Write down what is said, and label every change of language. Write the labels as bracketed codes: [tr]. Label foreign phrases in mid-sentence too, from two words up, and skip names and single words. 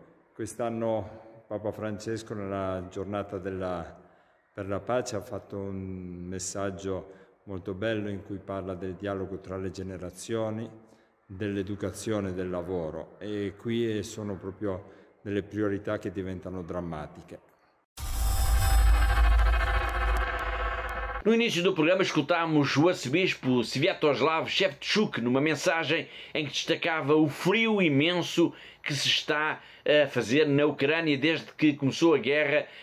[it] Quest'anno Papa Francesco nella giornata per la pace ha fatto un messaggio molto bello in cui parla del dialogo tra le generazioni, dell'educazione e del lavoro, e qui sono proprio delle priorità che diventano drammatiche. [pt] No início do programa escutámos o arcebispo Sviatoslav Shevchuk numa mensagem em que destacava o frio imenso que se está a fazer na Ucrânia desde que começou a guerra